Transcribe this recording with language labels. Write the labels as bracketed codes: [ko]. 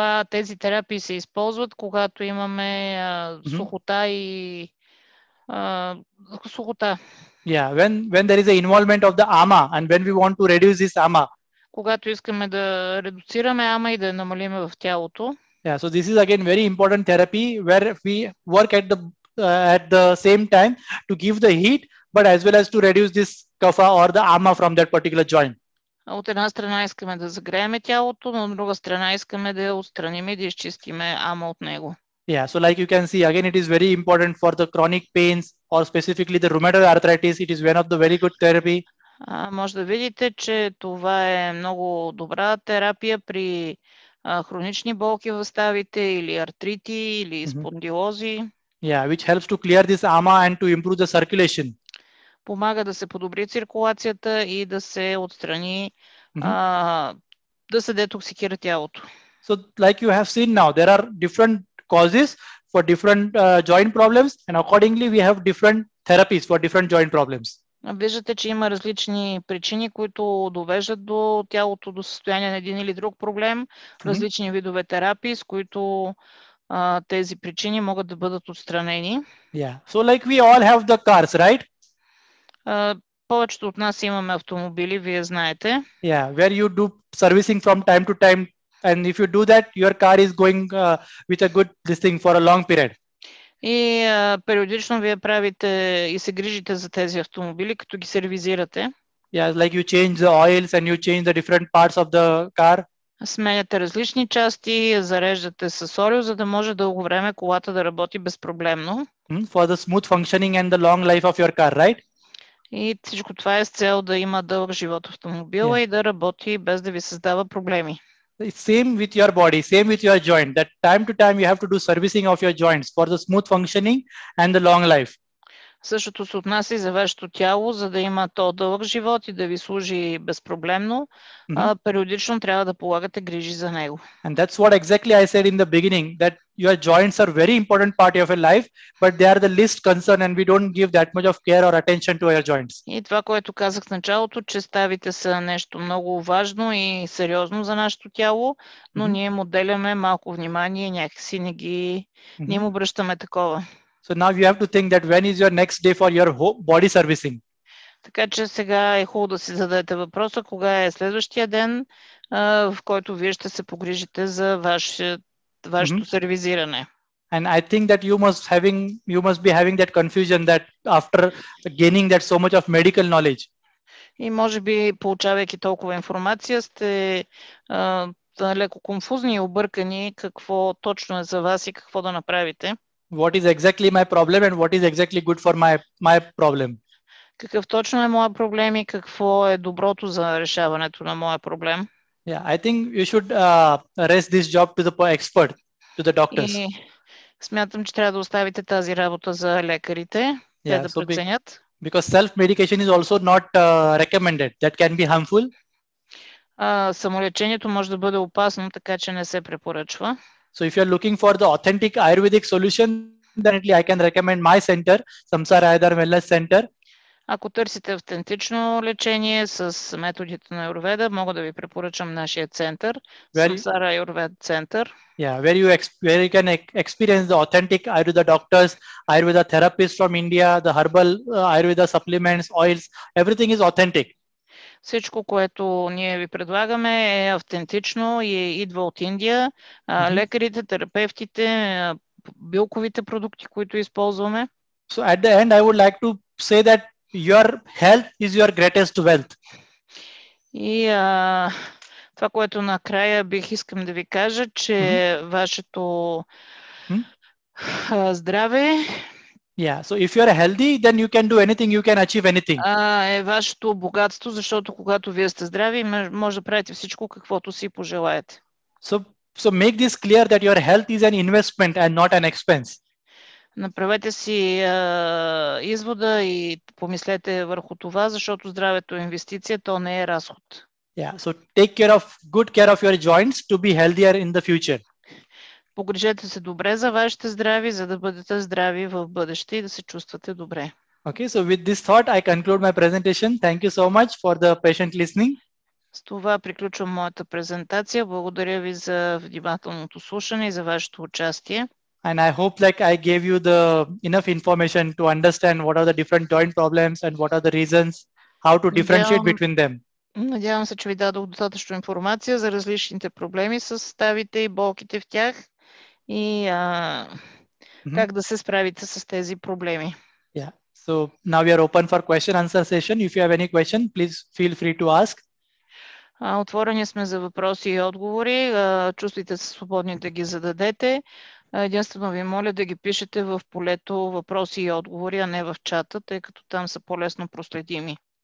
[bg] Тези терапии се използват, когато имаме сухота и сухота. [en] Yeah, when there is a involvement of the ama and when we want to reduce this ama. [bg] Когато искаме да редуцираме ама и да намалим в тялото. [en] Yeah, so this is again very important therapy where we work at the same time to give the heat, but as well as to reduce this kapha or the ama from that particular joint. [bg] От една страна искаме да загреем тялото, но от друга страна искаме да я отстраним и да изчистиме ама от него. [en] Yeah, so like you can see, again, it is very important for the chronic pains or specifically the rheumatoid arthritis. It is one of the very good therapy. [bg] Може да видите, че това е много добра терапия при хронични болки в ставите или артрити или спондилози. [en] Yeah, which helps to clear this ama and to improve the circulation. [bg] Помага да се подобри циркулацията и да се отстрани, да се детоксикира тялото. [en] So like you have seen now, there are different causes for different joint problems and accordingly we have different therapies for different joint problems. [bg] Виждате, че има различни причини, които довеждат до тялото до състояние на един или друг проблем, различни видове терапии, с които тези причини могат да бъдат отстранени. [en] Yeah. So like we all have the cars, right? [bg] Повечето от нас имаме автомобили, вие знаете. [en] Yeah, where you do servicing from time to time, and if you do that, your car is going with a good this thing for a long period. [bg] И периодично вие правите и се грижите за тези автомобили, като ги сервизирате. [en] Yeah, like you change the oils and you change the different parts of the car. [bg] Сменяте различни части, зареждате с олио, за да може дълго време колата да работи безпроблемно. [en] For the smooth functioning and the long life of your car, right? [bg] И всичко това е с цел да има дълъг живот автомобила и да работи без да ви създава проблеми. [en] Same with your body, same with your joint. That time to time you have to do servicing of your joints for the smooth functioning and the long life. [bg] Същото се отнася и за вашето тяло, за да има то дълъг живот и да ви служи безпроблемно. Периодично трябва да полагате грижи за него. [en] And that's what exactly I said in the beginning, that your joints are very important part of your life, but they are the least concern and we don't give that much of care or attention to your joints. [bg] И това, което казах в началото, че ставите са нещо много важно и сериозно за нашето тяло, но ние им отделяме малко внимание, някакси не им обръщаме такова. [en] So now you have to think that when is your next day for your body servicing. [bg] Така че сега е хубаво да си зададете въпроса, кога е следващия ден, в който вие ще се погрижите за вашето сервизиране. [en] And I think that you must be having that confusion that after gaining that so much of medical knowledge. [bg] И може би, получавайки толкова информация, сте леко конфузни и объркани какво точно е за вас и какво да направите. [en] What is exactly my problem and what is exactly good for my problem. [bg] Какъв точно е моя проблем и какво е доброто за решаването на моя проблем. [en] Yeah, I think you should rest this job to the expert, to the doctors. [bg] И смятам, че трябва да оставите тази работа за лекарите, те да преценят. [en] Because self-medication is also not recommended. That can be harmful. [bg] Самолечението може да бъде опасно, така че не се препоръчва. [en] So if you are looking for the authentic Ayurvedic solution, then I can recommend my center, Samsara Ayurveda Wellness Center. [bg] Ако търсите автентично лечение с методите на Аюрведа, мога да ви препоръчам нашия център, Samsara Ayurveda Center. [en] Yeah, where you can experience the authentic Ayurveda doctors, Ayurveda therapists from India, the herbal Ayurveda supplements, oils, everything is authentic. [bg] Всичко, което ние ви предлагаме е автентично и идва от Индия. Лекарите, терапевтите, билковите продукти, които използваме. [en] So at the end, I would like to say that your health is your greatest wealth. [bg] И това, което накрая бих искам да ви кажа, че вашето здраве [en] so if you are healthy, then you can do anything, you can achieve anything. [bg] Е вашето богатство, защото когато вие сте здрави, може да правите всичко, каквото си пожелаете. [en] So make this clear that your health is an investment and not an expense. [bg] Направете си извода и помислете върху това, защото здравето е инвестиция, то не е разход. [en] So take good care of your joints to be healthier in the future. [bg] Погрижете се добре за вашите здрави, за да бъдете здрави в бъдеще и да се чувствате добре. [en] Okay, so with this thought, I conclude my presentation. Thank you so much for the patient listening. [bg] С това приключвам моята презентация. Благодаря ви за внимателното слушане и за вашето участие. [en] And I hope I gave you the enough information to understand what are the different joint problems and what are the reasons, how to differentiate between them. [bg] Надявам се, че ви дадох достатъчно информация за различните проблеми с ставите и болките в тях и как да се справите с тези проблеми. [en] So now we are open for question answer session. If you have any question, please feel free to ask. [bg] Отворени сме за въпроси и отговори. Чувствайте се свободни да ги зададете. Единствено ви моля да ги пишете в полето въпроси и отговори, а не в чата, тъй като там са по-лесно проследими.